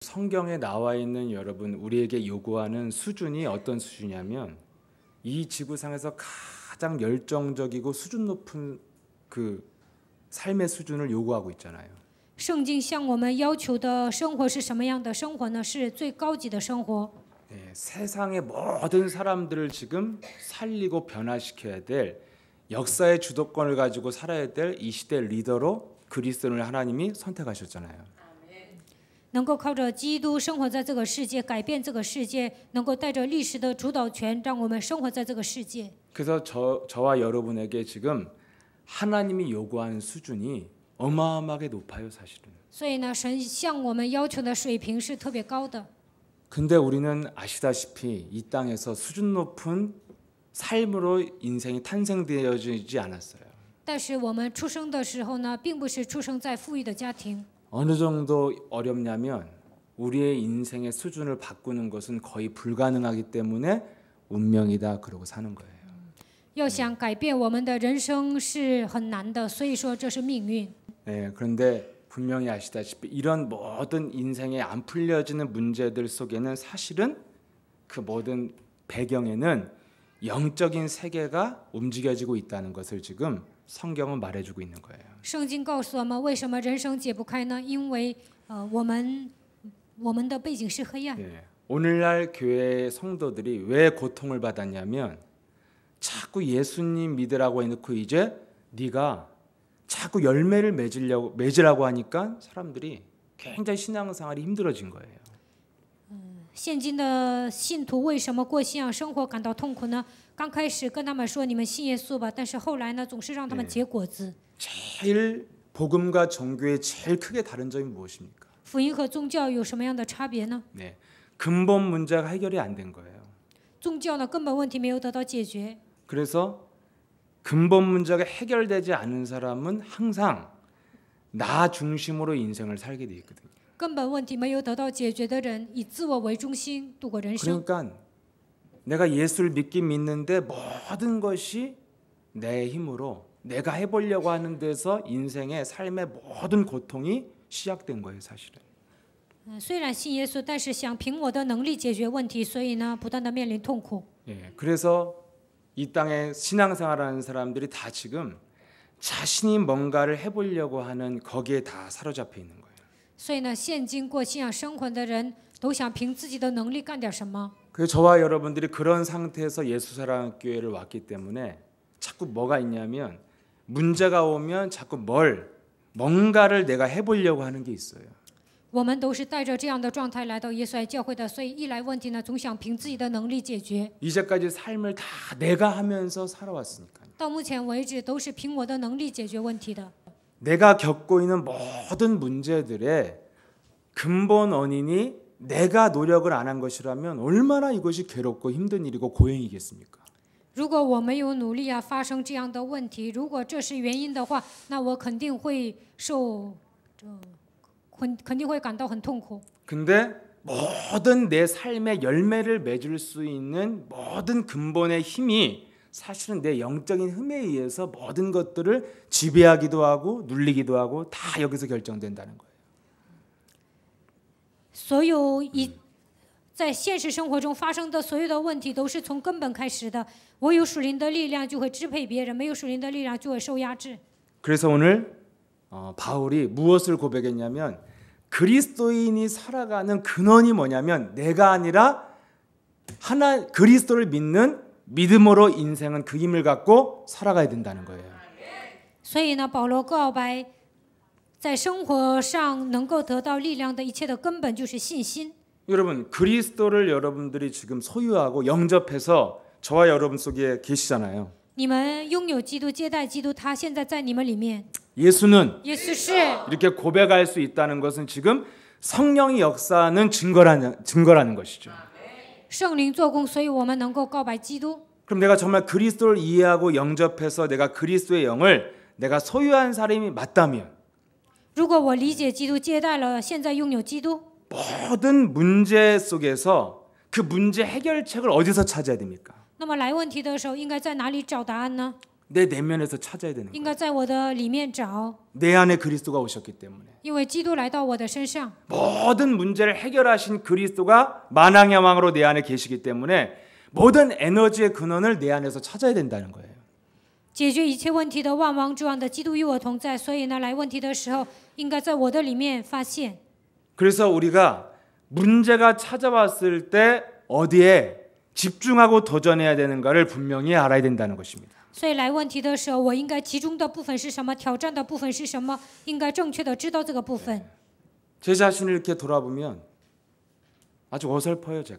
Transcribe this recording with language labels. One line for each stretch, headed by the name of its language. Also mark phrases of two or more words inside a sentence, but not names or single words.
Korean: 성경에 나와 있는 여러분 우리에게 요구하는 수준이 어떤 수준이냐면 이 지구상에서 가장 열정적이고 수준 높은 그 삶의 수준을 요구하고 있잖아요.
Chinese: 圣经向我们要求的生活是什么样的生活呢？是最高级的生活。
Korean: 세상의 모든 사람들을 지금 살리고 변화시켜야 될 역사의 주도권을 가지고 살아야 될 이 시대 리더로 그리스도를 하나님이 선택하셨잖아요.
Chinese: 能够靠着基督生活在这个世界，改变这个世界，能够带着历史的主导权，让我们生活在这个世界。
Korean: 그래서 저와 여러분에게 지금 하나님이 요구하는 수준이 어마어마하게 높아요, 사실은.
Chinese: 所以呢，神向我们要求的水平是特别高的。
Korean: 근데 우리는 아시다시피 이 땅에서 수준 높은 삶으로 인생이 탄생되어지지 않았어요.
Chinese: 但是我们出生的时候呢，并不是出生在富裕的家庭。
Korean: 어느 정도 어렵냐면 우리의 인생의 수준을 바꾸는 것은 거의 불가능하기 때문에 운명이다 그러고 사는 거예요.
Chinese: 要想改变我们的人生是很难的，所以说这是命运。
Korean: 그런데 분명히 아시다시피 이런 모든 인생에 안 풀려지는 문제들 속에는 사실은 그 모든 배경에는 영적인 세계가 움직여지고 있다는 것을 지금 성경은 말해주고 있는 거예요.
Chinese: 圣经告诉我们，为什么人生解不开呢？因为我们的背景是黑暗。
Korean: 오늘날 교회의 성도들이 왜 고통을 받았냐면 자꾸 예수님 믿으라고 해놓고 이제 네가 자꾸 열매를 맺으라고 하니까 사람들이 굉장히 신앙생활이 힘들어진 거예요.
Chinese: 现今的信徒为什么过信仰生活感到痛苦呢？刚开始跟他们说你们信耶稣吧，但是后来呢，总是让他们结果子。
Korean: 제일 복음과 종교의 제일 크게 다른 점이 무엇입니까?
Chinese: 福音和宗教有什么样的差别呢？
Korean: 근본 문제가 해결이 안 된 거예요.
Chinese: 宗教呢根本问题没有得到解决。
Korean: 그래서 근본 문제가 해결되지 않은 사람은 항상 나 중심으로 인생을 살게 돼 있거든요.
Chinese: 根本问题没有得到解决的人，以自我为中心度过人生。
Korean: 그러니까 내가 예수를 믿긴 믿는데 모든 것이 내 힘으로 내가 해보려고 하는 데서 인생의 삶의 모든 고통이 시작된 거예요, 사실은.
Chinese: 虽然信耶稣，但是想凭我的能力解决问题，所以呢，不断的面临痛苦。
Korean: 그래서 이 땅에 신앙생활하는 사람들이 다 지금 자신이 뭔가를 해보려고 하는 거기에 다 사로잡혀 있는 거예요.
Chinese: 所以呢，现今过信仰生活的人都想凭自己的能力干点什么。
Korean: 그래서 저와 여러분들이 그런 상태에서 예수사랑교회를 왔기 때문에 자꾸 뭐가 있냐면 문제가 오면 자꾸 뭔가를 내가 해보려고 하는 게 있어요.
Chinese: 我们都是带着这样的状态来到耶稣爱教会的，所以一来问题呢，总想凭自己的能力解决。
Korean: 이제까지 삶을 다 내가 하면서 살아왔으니까요.
Chinese: 到目前为止，都是凭我的能力解决问题的。
Korean: 내가 겪고 있는 모든 문제들의 근본 원인이 내가 노력을 안 한 것이라면 얼마나 이것이 괴롭고 힘든 일이고 고행이겠습니까?
Chinese: 如果我没有努力啊，发生这样的问题，如果这是原因的话，那我肯定会感到很痛苦。
Korean: 근데 모든 내 삶의 열매를 맺을 수 있는 모든 근본의 힘이 사실은 내 영적인 힘에 의해서 모든 것들을 지배하기도 하고 눌리기도 하고 다 여기서 결정된다는 거예요.
Chinese: 所有在现实生活中发生的所有的问题都是从根本开始的。我有属灵的力量就会支配别人，没有属灵的力量就会受压制。
Korean: 그래서 오늘 바울이 무엇을 고백했냐면 그리스도인이 살아가는 근원이 뭐냐면 내가 아니라 그리스도를 믿는 믿음으로 인생은 그 힘을 갖고 살아가야 된다는 거예요.
Chinese: 所以呢，保罗告白，在生活上能够得到力量的一切的根本就是信心。
Korean: 여러분 그리스도를 여러분들이 지금 소유하고 영접해서 저와 여러분 속에 계시잖아요.
Chinese: 你们拥有基督，接待基督，他现在在你们里面。
Korean: 예수는
Chinese: 耶稣是
Korean: 이렇게 고백할 수 있다는 것은 지금 성령의 역사는 증거라는 것이죠.
Chinese: 圣灵做工，所以我们能够告白基督。
Korean: 그럼 내가 정말 그리스도를 이해하고 영접해서 내가 그리스도의 영을 내가 소유한 사람이 맞다면
Chinese: 如果我理解基督，接待了，现在拥有基督，
Korean: 모든 문제 속에서 그 문제 해결책을 어디서 찾아야 됩니까?
Chinese: 那么来问题的时候，应该在哪里找答案呢？
Korean: 내 내면에서 찾아야 되는
Chinese: 应
Korean: 거예요.
Chinese: 该在我的里面找，
Korean: 내 안에 그리스도가 오셨기 때문에.
Chinese: 因为基督来到我的身上，
Korean: 모든 문제를 해결하신 그리스도가 만왕의 왕으로 내 안에 계시기 때문에 모든 에너지의 근원을 내 안에서 찾아야 된다는 거예요.
Chinese: 解决一切问题的万王之王的基督与我同在，所以呢，来问题的时候，应该在我的里面发现。
Korean: 그래서 우리가 문제가 찾아왔을 때 어디에 집중하고 도전해야 되는가를 분명히 알아야 된다는 것입니다.
Chinese: 所以来问题的时候，我应该集中的部分是什么？挑战的部分是什么？应该正确的知道这个部分。
Korean: 제 자신을 이렇게 돌아보면 아주 어설퍼요, 제가.